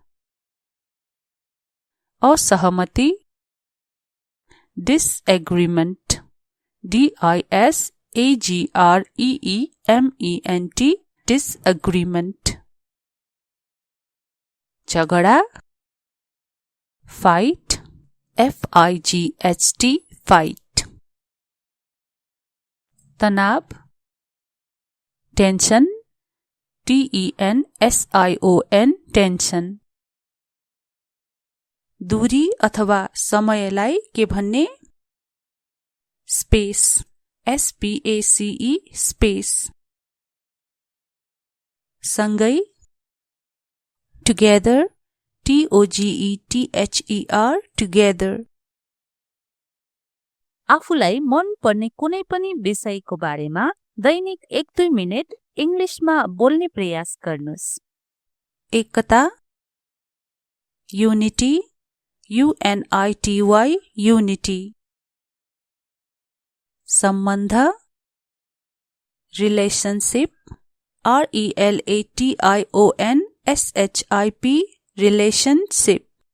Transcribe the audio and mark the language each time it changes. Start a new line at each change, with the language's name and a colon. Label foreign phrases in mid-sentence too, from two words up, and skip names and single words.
English: असहमति, डिसएग्रीमेंट, DISAGREEMENT, डिसएग्रीमेंट।
Nepali: झगडा, फाइट,
English: FIGHT, फाइट। तनाव, टेंशन, TENSION, टेंशन।
Nepali: दूरी अथवा समयलाई के भन्ने?
English: स्पेस, SPACE, स्पेस।
Nepali: सँगै,
English: टुगेदर, TOGETHER, टुगेदर।
Nepali: आफूलाई मन पर्ने कुनै पनि विषयको बारेमा दैनिक 1-2 मिनेट इङ्ग्लिसमा बोल्ने प्रयास गर्नुस्।
English: एकता, युनिटी, UNITY, युनिटी।
Nepali: सम्बन्ध,
English: रिलेशनशिप, RELATIONSHIP, रिलेशनशिप।